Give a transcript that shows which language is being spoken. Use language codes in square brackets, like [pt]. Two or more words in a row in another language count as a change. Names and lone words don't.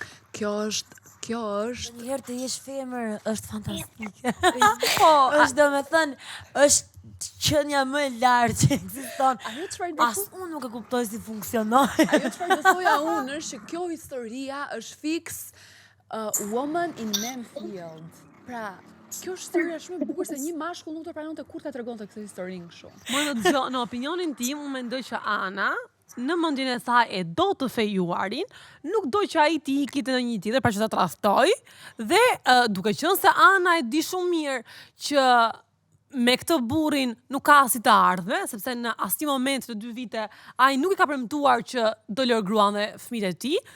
[sq] Kjo është Njëherë të jesh femër është fantastike. po, Është domethënë, është qenia më e lartë që ekziston. ajo çfarë do As unë nuk e kuptoj si funksionon. Ajo çfarë do thoja unë është që kjo historia është [en] fix woman in man field. [sq] Pra, kjo është historia shumë e bukur se një mashkull nuk të pranonte kur ta tregonte këtë historinë kështu. Në opinionin tim, unë mendoj që Ana në mendjen e saj e do të fejuarin, nuk do që ai të ikit në një tjetër, pra që ta tradhtoj, dhe duke qenë se Ana e di shumë mirë që me këtë burrin nuk ka si të ardhme, sepse në asnjë moment të 2 vite ai nuk i ka premtuar që do lër gruan dhe fëmijët e tij.